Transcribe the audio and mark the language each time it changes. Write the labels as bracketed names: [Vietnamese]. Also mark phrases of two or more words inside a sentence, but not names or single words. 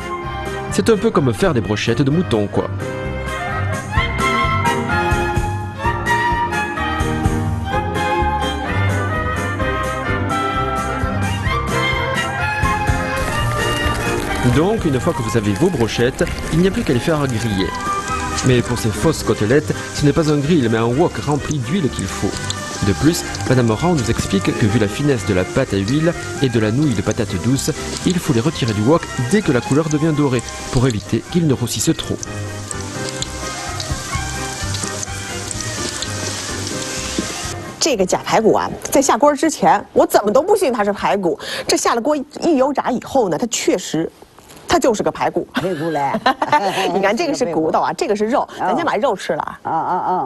[French] C'est un peu comme faire des brochettes de mouton, quoi. Donc, une fois que vous avez vos brochettes, il n'y a plus qu'à les faire griller. Mais pour ces fausses côtelettes, ce n'est pas un grill, mais un wok rempli d'huile qu'il faut. De plus, Madame Rao nous explique que vu la finesse de la pâte à huile et de la nouille de patate douce, il faut les retirer du wok dès que la couleur devient dorée, pour éviter qu'ils ne roussissent trop. [Chinese] 这个假排骨啊，在下锅之前，我怎么都不信它是排骨。这下了锅一油炸以后呢，它确实，它就是个排骨。排骨嘞，你看这个是骨头啊，这个是肉，咱先把肉吃了啊。